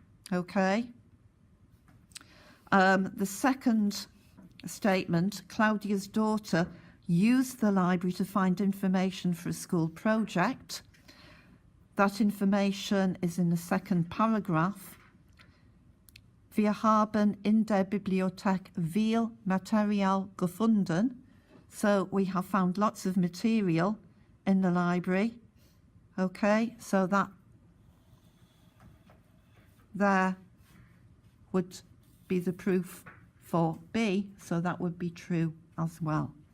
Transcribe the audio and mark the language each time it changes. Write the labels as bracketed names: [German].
[English] Okay. The second statement, Claudia's daughter used the library to find information for a school project. That information is in the second paragraph. [German] Wir haben in der Bibliothek viel Material gefunden. [English] So we have found lots of material in the library. Okay, so that there would be the proof for B, so that would be true as well.